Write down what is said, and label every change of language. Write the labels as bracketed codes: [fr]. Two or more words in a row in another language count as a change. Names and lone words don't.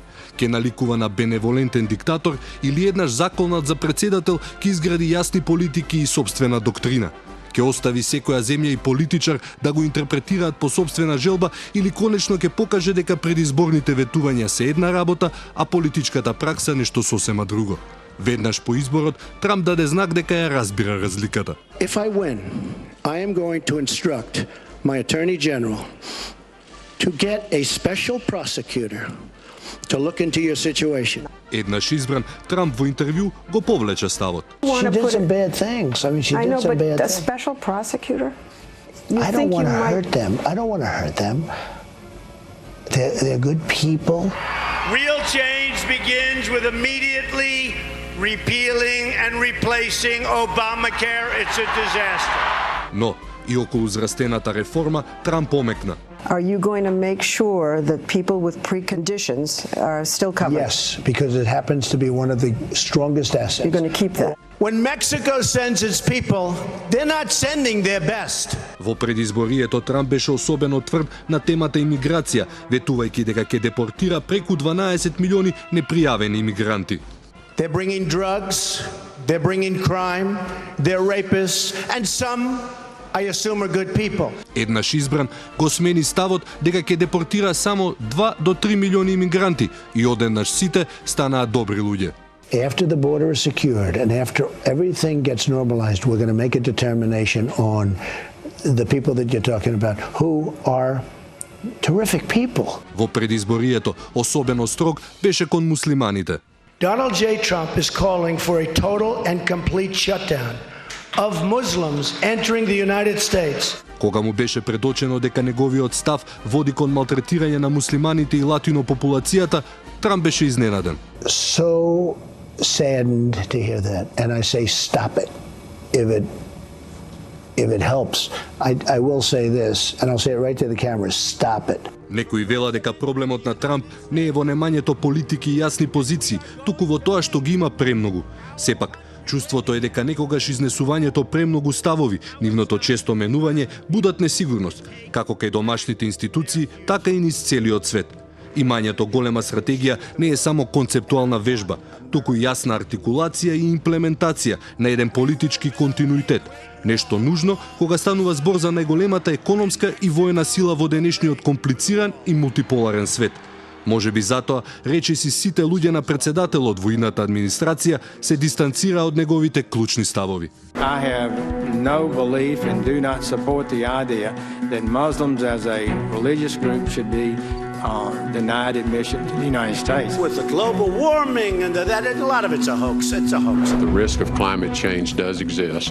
[mk] Ке наликува на беневолентен диктатор или еднаш заколнат за председател ке изгради јасни политики и собствена доктрина? Ке остави секоја земја и политичар да го интерпретираат по собствена желба или конечно ке покаже дека предизборните ветувања се една работа, а политичката пракса нешто сосема друго? Веднаш по изборот, Трамп даде знак дека ја разбира разликата. [en] If I win, I am going to instruct my Attorney General to get a special prosecutor to look into your situation. [mk] Еднаш избран, Трамп во интервју го повлече ставот. [en] She did some bad things. I mean, she did some bad but a things. special prosecutor? I don't want to hurt them. I don't want to hurt them. They're good people. Real change begins with immediately repealing and replacing Obamacare. It's a disaster. [mk] Но и околу зрастената реформа Трамп омекна. [en] Are you going to make sure that people with preconditions are still covered? Yes, because it happens to be one of the strongest assets. You're going to keep that? When Mexico sends its people, they're not sending their best. [mk] Во предизборието Трамп беше особено тврд на темата имиграција, ветувајќи дека ќе депортира преку 12 милиони непријавени имигранти. [en] They're bringing drugs, they're bringing crime, they're rapists, and some, I assume, are good people. [mk] Еднаш избран го смени ставот дека ќе депортира само 2 до 3 милиони имигранти и одеднаш сите станаа добри луѓе. [en] After the border is secured and after everything gets normalized, we're going to make a determination on the people that you're talking about who are terrific people. [mk] Во предизборието особено строг беше кон муслиманите. [en] Donald J. Trump is calling for a total and complete shutdown of Muslims entering the United States. [mk] Кога му беше предочено дека неговиот став води кон малтретирање на муслиманите и латино популацијата, Трамп беше изненаден. [en] So saddened to hear that, and I say stop it. If it helps, I will say this, and I'll say it right to the camera, stop it. [mk] Некои вела дека проблемот на Трамп не е во немањето политики и јасни позиции, туку во тоа што ги има премногу. Сепак, чувството е дека некогаш изнесувањето премногу ставови, нивното често менување, будат несигурност, како кај домашните институции, така и низ целиот свет. Имањето голема стратегија не е само концептуална вежба, туку јасна артикулација и имплементација на еден политички континуитет. Нешто нужно кога станува збор за најголемата економска и воена сила во денешниот комплициран и мултиполарен свет. Може би затоа речиси сите луѓе на председателот во идната администрација се дистанцира од неговите клучни ставови. [en] I have no belief and do not support the idea that Muslims as a religious group should be denied admission to the United States. With the global warming and that, a lot of it's a hoax. It's a hoax. The risk of climate change does exist.